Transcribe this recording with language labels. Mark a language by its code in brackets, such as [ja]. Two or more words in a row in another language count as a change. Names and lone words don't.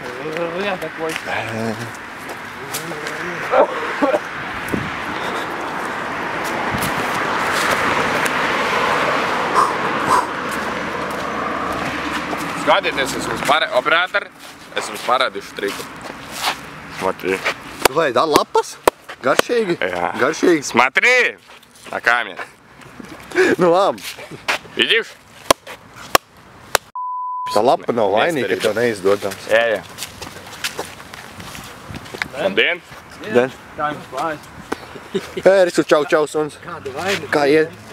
[lv] Skatieties, es jums parādīšu triku. [ru] Смотри. [lv] Vai, da lapas? Garšīgi? Jā. Garšīgi? [ru] Смотри на камеру. [lv] Nu labi. [ru] Видишь? [lv] Tā lapa nav vainīga, ka tev neizdodas. Jā. Labdien. Den. Kā jums klājas? Pēris, čau, suns. Kā iet?